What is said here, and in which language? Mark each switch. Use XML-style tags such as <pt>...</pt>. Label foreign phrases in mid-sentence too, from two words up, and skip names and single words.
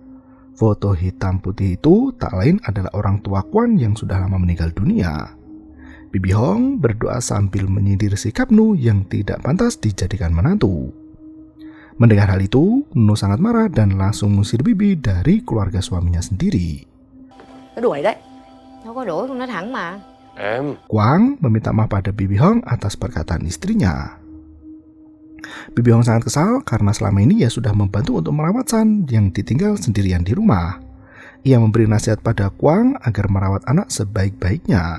<id>Foto hitam putih itu tak lain adalah orang tua Kuan yang sudah lama meninggal dunia. Bibi Hong berdoa sambil menyindir sikap Nu yang tidak pantas dijadikan menantu. Mendengar hal itu, Nu sangat marah dan langsung mengusir Bibi dari keluarga suaminya sendiri.</id> <vi>Nó đuổi đấy. Nó có đuổi không, nó thẳng mà.</vi> <id>Kuang meminta maaf pada Bibi Hong atas perkataan istrinya. Bibi Hong sangat kesal karena selama ini ia sudah membantu untuk merawat San yang ditinggal sendirian di rumah. Ia memberi nasihat pada Kuang agar merawat anak sebaik-baiknya.</id>